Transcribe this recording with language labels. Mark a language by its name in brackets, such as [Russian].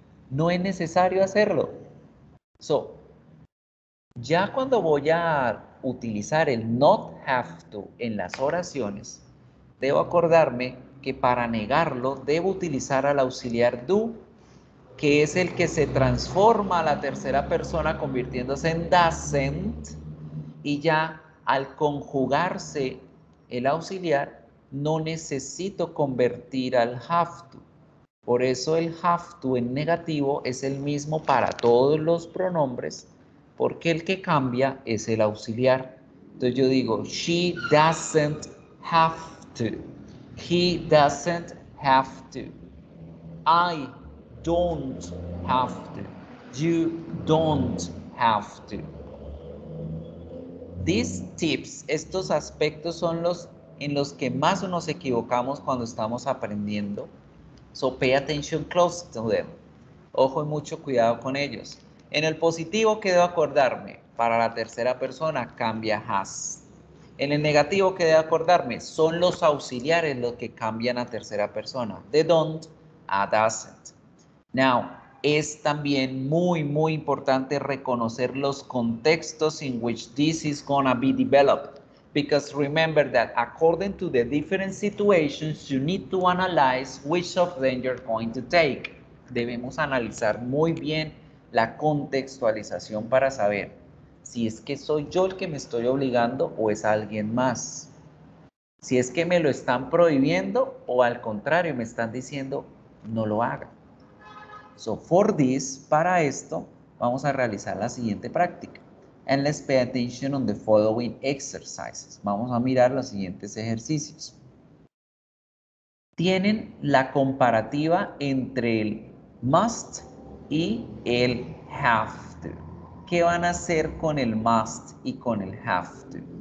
[Spanish] No es necesario hacerlo. So, ya cuando voy a utilizar el not have to en las oraciones, debo acordarme que para negarlo debo utilizar al auxiliar do, que es el que se transforma a la tercera persona convirtiéndose en doesn't, y ya al conjugarse el auxiliar no necesito convertir al have to. Por eso el have to en negativo es el mismo para todos los pronombres, porque el que cambia es el auxiliar. Entonces yo digo, [English] she doesn't have to. He doesn't have to. I don't have to. You don't have to. These tips, [Spanish] estos aspectos son los en los que más nos equivocamos cuando estamos aprendiendo. [English] So pay attention close to them. [Spanish] Ojo y mucho cuidado con ellos. En el positivo que debo acordarme, para la tercera persona cambia has. En el negativo que debo acordarme, son los auxiliares los que cambian a tercera persona. De don't a doesn't. Now, es también muy importante reconocer los contextos [English] in which this is gonna be developed. Because remember that according to the different situations, you need to analyze which of them you're going to take. [Spanish] Debemos analizar muy bien la contextualización para saber si es que soy yo el que me estoy obligando o es alguien más. Si es que me lo están prohibiendo o al contrario me están diciendo no lo haga. [English] So for this, [Spanish] para esto, vamos a realizar la siguiente práctica. [English] And let's pay attention on the following exercises. [Spanish] Vamos a mirar los siguientes ejercicios. Tienen la comparativa entre el must y el have to. ¿Qué van a hacer con el must y con el have to?